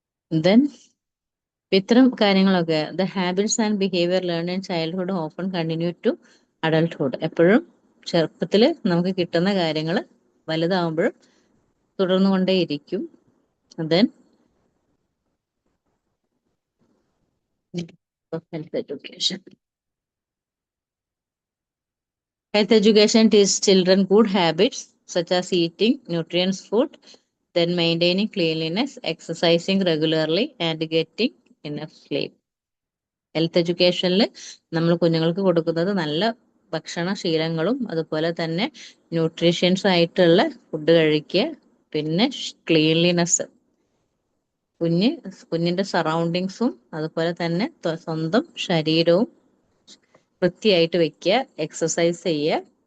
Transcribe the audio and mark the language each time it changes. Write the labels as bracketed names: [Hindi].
[English] then [Malayalam] ഇത്തരം കാര്യങ്ങളൊക്കെ [English] The habits and behaviour learn in childhood often continue to adulthood. [Malayalam] എപ്പോഴും ചെറുപ്പത്തിൽ നമുക്ക് കിട്ടുന്ന കാര്യങ്ങൾ വലുതാവുമ്പോഴും തുടർന്നുകൊണ്ടേയിരിക്കും. [English] Then health education. Health education teaches children good habits such as eating nutritious food, then maintaining cleanliness, exercising regularly, and getting enough sleep. [Malayalam] Health എഡ്യൂക്കേഷനിൽ നമ്മൾ കുഞ്ഞുങ്ങൾക്ക് കൊടുക്കുന്നത് നല്ല ഭക്ഷണശീലങ്ങളും അതുപോലെ തന്നെ ന്യൂട്രീഷ്യൻസ് ആയിട്ടുള്ള ഫുഡ് കഴിക്കുക, പിന്നെ ക്ലീൻലിനെസ്, കുഞ്ഞിന്റെ സറൗണ്ടിങ്സും അതുപോലെ തന്നെ സ്വന്തം ശരീരവും വൃത്തിയായിട്ട് വെക്കുക, എക്സസൈസ് ചെയ്യുക.